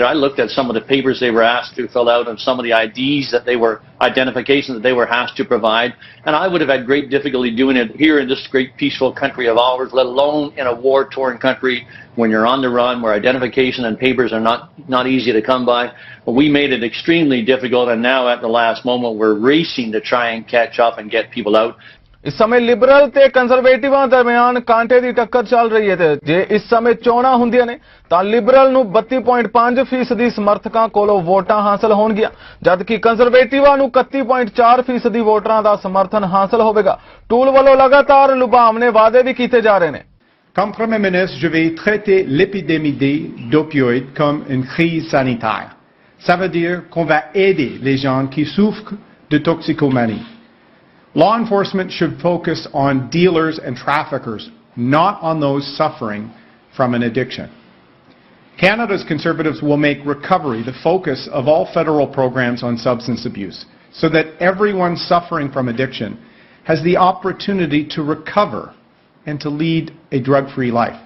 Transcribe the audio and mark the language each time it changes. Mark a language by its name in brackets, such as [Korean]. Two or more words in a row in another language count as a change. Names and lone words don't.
[English] I looked at some of the papers they were asked to fill out and some of the identifications that they were asked to provide, and I would have had great difficulty doing it here in this great peaceful country of ours, let alone in a war-torn country when you're on the run, where identification and papers are not easy to come by. But we made it extremely difficult, and now at the last moment we're racing to try and catch up and get people out. [Punjabi] ਇਸ ਸਮੇਂ ਲਿਬਰਲ ਤੇ ਕੰਜ਼ਰਵੇਟਿਵਾਂ ਦਰਮਿਆਨ ਕਾਂਟੇ ਦੀ ਟੱਕਰ ਚੱਲ ਰਹੀ ਹੈ ਤੇ ਜੇ ਇਸ ਸਮੇਂ ਚੋਣਾਂ ਹੁੰਦੀਆਂ ਨੇ ਤਾਂ ਲਿਬਰਲ ਨੂੰ 32.5% ਸਮਰਥਕਾਂ ਕੋਲੋਂ ਵੋਟਾਂ ਹਾਸਲ ਹੋਣਗੀਆਂ, ਜਦਕਿ ਕੰਜ਼ਰਵੇਟਿਵਾਂ ਨੂੰ 31.4% ਵੋਟਰਾਂ ਦਾ ਸਮਰਥਨ ਹਾਸਲ ਹੋਵੇਗਾ। ਟੂਲ ਵੱਲੋਂ ਲਗਾਤਾਰ ਲੁਭਾਵਨੇ ਵਾਅਦੇ ਵੀ ਕੀਤੇ ਜਾ ਰਹੇ ਨੇ। [French] Comme Premier ministre, je vais traiter l'épidémie d'opioïdes comme une crise sanitaire. Ça veut dire qu'on va aider les gens qui souffrent de toxicomanie. [English] Law enforcement should focus on dealers and traffickers, not on those suffering from an addiction. Canada's Conservatives will make recovery the focus of all federal programs on substance abuse, so that everyone suffering from addiction has the opportunity to recover and to lead a drug-free life.